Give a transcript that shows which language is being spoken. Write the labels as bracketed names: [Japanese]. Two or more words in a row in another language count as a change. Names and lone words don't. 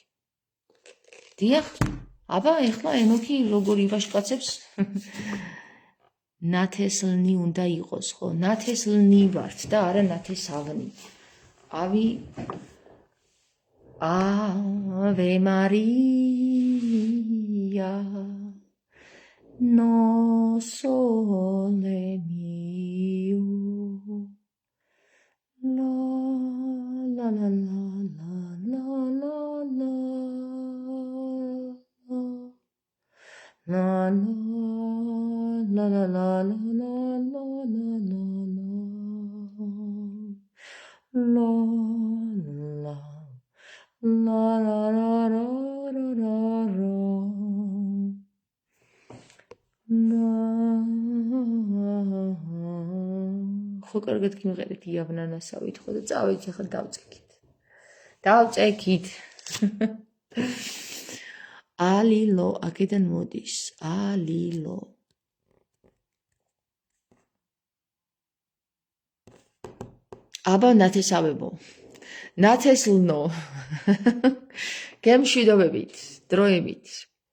[Georgian] დიახ, აბა ეხლა ენოქი როგორ ივაშკაცებს? ნათესლნი უნდა იყოს, ხო? ნათესლნი ვართ და არა ნათესავნი. [Latin] Ave Maria, [Italian] no sole mio, la la la la la la la la la la la la la La la la la la la la [Georgian] ხო კარგად გიმღერეთ იავნანასავით ხო და წავედით ახლა დავწეკით ალილო აქედან მოდის ალილო აბა ნათესავებო ნათესლნო გემშვიდობებით დროებით